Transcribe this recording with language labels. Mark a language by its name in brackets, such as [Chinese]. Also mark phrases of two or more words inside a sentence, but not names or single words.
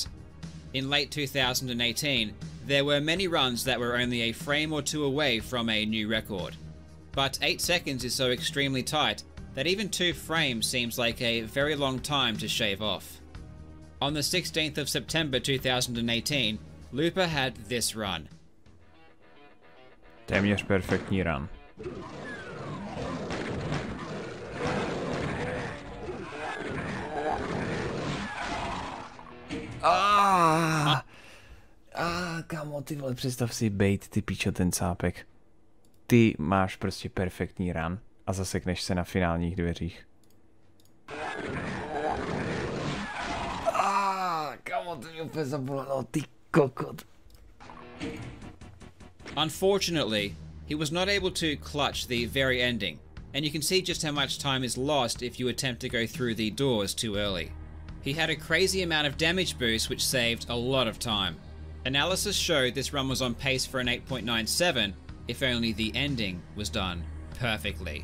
[English] In late 2018, there were many runs that were only a frame or 2 away from a new record. But 8 seconds is so extremely tight that even 2 frames seems like a very long time to shave off. On the 16th of September 2018, Looper had this run. [Czech] Téměř perfektní run. Kamo, ty vole, představ si bejt, ty píčo, ten cápek. Ty máš prostě perfektní run a zasekneš se na finálních dveřích. Kamo, to mě úplně zabolelo, ty kokot. [English] Unfortunately, he was not able to clutch the very ending, and you can see just how much time is lost if you attempt to go through the doors too early. He had a crazy amount of damage boost which saved a lot of time. Analysis showed this run was on pace for an 8.97 if only the ending was done perfectly.